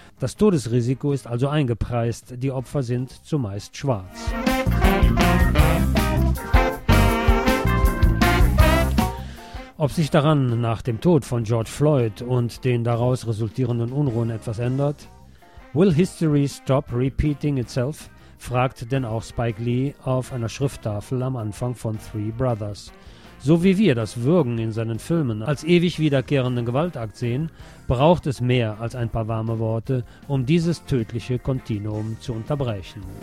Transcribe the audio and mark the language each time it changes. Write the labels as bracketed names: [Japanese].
[German] Das Todesrisiko ist also eingepreist. Die Opfer sind zumeist schwarz. Ob sich daran nach dem Tod von George Floyd und den daraus resultierenden Unruhen etwas ändert? [English] Will history stop repeating itself? [German] Fragt denn auch Spike Lee auf einer Schrifttafel am Anfang von Three Brothers. So wie wir das Würgen in seinen Filmen als ewig wiederkehrenden Gewaltakt sehen, braucht es mehr als ein paar warme Worte, um dieses tödliche Kontinuum zu unterbrechen.